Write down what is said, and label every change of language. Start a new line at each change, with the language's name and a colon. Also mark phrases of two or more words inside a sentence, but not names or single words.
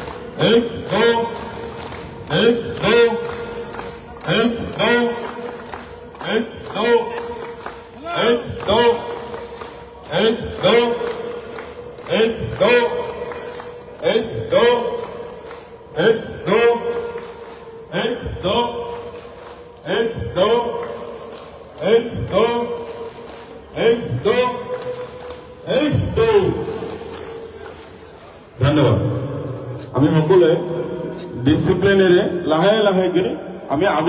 Hindi: एक दो एक दो एक दो एक दो एक दो एक दो एक दो एक दो एक दो एक दो एक दो एक दो एक दो एक दो
Assamese: धन्यवाद আমি সকলে ডিসিপ্লিনেৰে লাহে লাহে গৈ আমি আগৰ